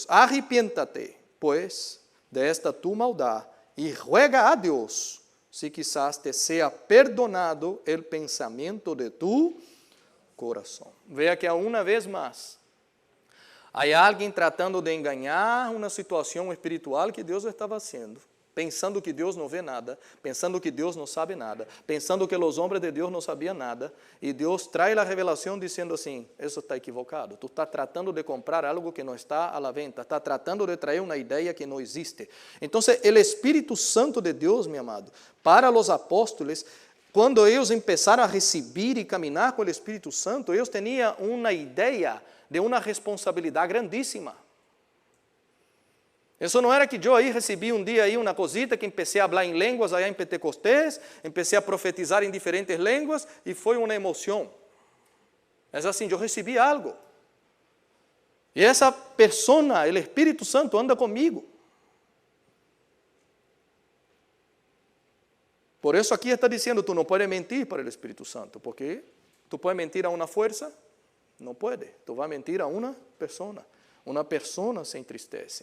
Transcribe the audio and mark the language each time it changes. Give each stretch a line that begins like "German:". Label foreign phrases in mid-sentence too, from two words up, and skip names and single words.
Spanish: Arrepiéntate, pues, de esta tu maldad y ruega a Dios si quizás te sea perdonado el pensamiento de tu corazón. Vea que una vez más hay alguien tratando de engañar una situación espiritual que Dios estaba haciendo, pensando que
Portuguese: Deus não vê nada, pensando que Deus não sabe nada, pensando que os homens de Deus não sabiam nada, e Deus traz a revelação dizendo assim, isso está equivocado, tu está tratando de comprar algo que não está à
Spanish: la venta,
Portuguese: está tratando de trazer uma ideia que não existe. Então, o Espírito Santo de Deus, meu amado, para os apóstolos, quando eles começaram a receber e caminhar com o Espírito Santo, eles tinham uma ideia de uma responsabilidade grandíssima. Isso não era que eu aí recebi um dia aí uma cosita que comecei a falar em línguas aí em Pentecostés, comecei a profetizar em diferentes línguas e foi uma emoção. É assim, eu recebi algo.
Spanish: Y esa persona, el Espíritu Santo, anda conmigo. Por eso aquí está diciendo, tú no puedes mentir para el Espíritu Santo, porque tú puedes mentir a una fuerza, no puede. Tú vas a mentir a una persona. Una persona se entristece.